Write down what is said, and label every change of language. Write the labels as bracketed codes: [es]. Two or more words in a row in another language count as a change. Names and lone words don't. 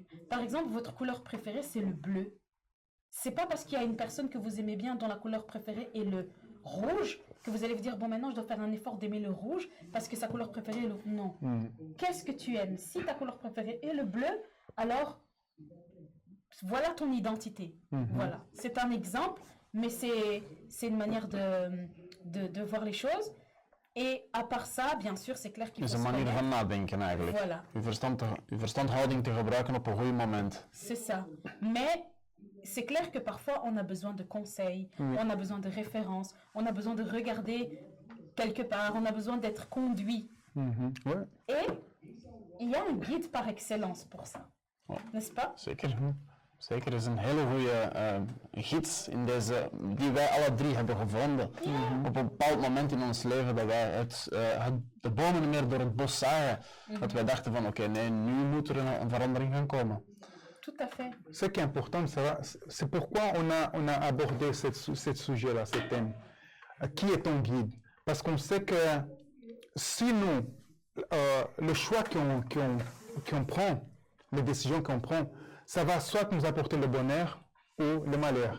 [fr] Par exemple, votre couleur préférée, c'est le bleu. C'est pas parce qu'il y a une personne que vous aimez bien dont la couleur préférée est le rouge que vous allez vous dire, bon, maintenant, je dois faire un effort d'aimer le rouge parce que sa couleur préférée est le... Non. Qu'est-ce que tu aimes? Si ta couleur préférée est le bleu, alors voilà ton identité. Voilà, c'est un exemple, mais c'est une manière de voir les choses. Et à part ça, bien sûr, c'est clair qu'il [nl] Het [fr] faut [nl] is een [fr] se [nl] manier van [fr] connaître. [nl] nadenken eigenlijk. [fr] Voilà. [nl] Je verstandhouding te gebruiken op een goed moment. [fr] C'est ça. Mais c'est clair que parfois, on a besoin de conseils, on a besoin de références, on a besoin de regarder quelque part, on a besoin d'être conduit. Ouais. Et il y a un guide par excellence pour ça. N'est-ce pas? [nl] Zeker. Zeker, is een hele goede gids in deze, die wij alle drie hebben gevonden. Op een bepaald moment in ons leven dat wij de bomen niet meer door het bos zagen. Dat wij dachten van oké, nee, nu moet er een verandering gaan komen. [fr] Tout à fait. Ce qui est important de savoir, c'est pourquoi on a abordé ce sujet-là, ce thème. Qui est ton guide? Parce qu'on sait que si nous, le choix qu'on prend, les décisions qu'on prend, ça va soit nous apporter le bonheur ou le malheur.